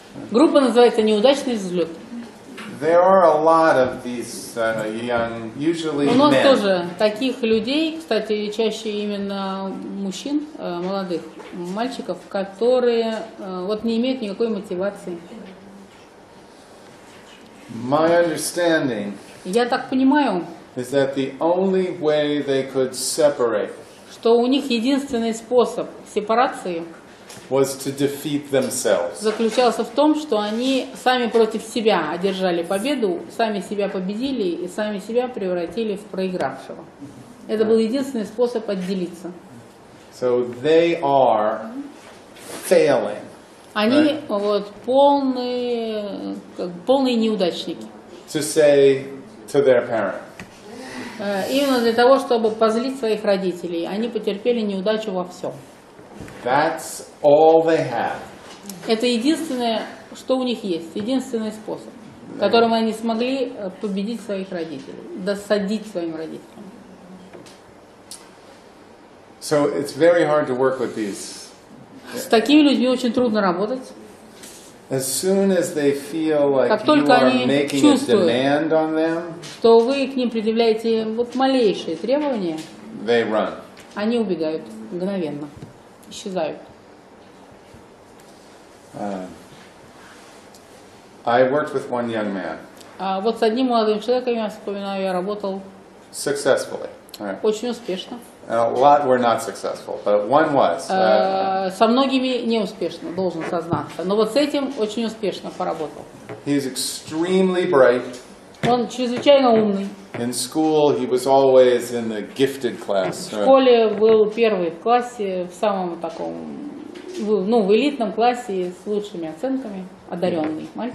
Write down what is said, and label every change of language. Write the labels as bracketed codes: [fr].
[ru] Группа называется «Неудачный взлет». [en] There are a lot of these young, usually [ru] У нас [en] men. [ru] тоже таких людей, кстати, чаще именно мужчин, молодых мальчиков, которые вот не имеют никакой мотивации. [en] My understanding [ru] Я так понимаю, [en] is that the only way they could separate [ru] что у них единственный способ сепарации [en] was to defeat themselves. [ru] заключался в том, что они сами против себя одержали победу, сами себя победили и сами себя превратили в проигравшего. Это был единственный способ отделиться. [en] So they are failing. [ru] Они вот полные неудачники. [en] To say to their parent, [ru] Именно для того, чтобы позлить своих родителей. Они потерпели неудачу во всем. [en] that's all they have. [ru] Это единственное, что у них есть, единственный способ, которым они смогли победить своих родителей, досадить своим родителям. [en] So it's very hard to work with these. [ru] С такими людьми очень трудно работать. [en] As soon as they feel like [ru] Как [en] you [ru] только [en] are [ru] они [en] making a [ru] чувствуют, [en] demand on them, [ru] что вы к ним предъявляете вот малейшие требования, [en] they run. [ru] они убегают мгновенно, исчезают. [en] I worked with one young man [ru] А вот с одним молодым человеком, я вспоминаю, я работал [en] successfully. All right. [ru] очень успешно. [en] A lot were not successful, but one was. [ru] Со многими неуспешно, должен сознаться. Но вот с этим очень успешно поработал. [en] He's extremely bright. [ru] Он чрезвычайно умный. [en] In school, he was always in the gifted class. [ru] В школе был первый в классе, в самом таком, ну, в элитном классе с лучшими оценками, одаренный мальчик.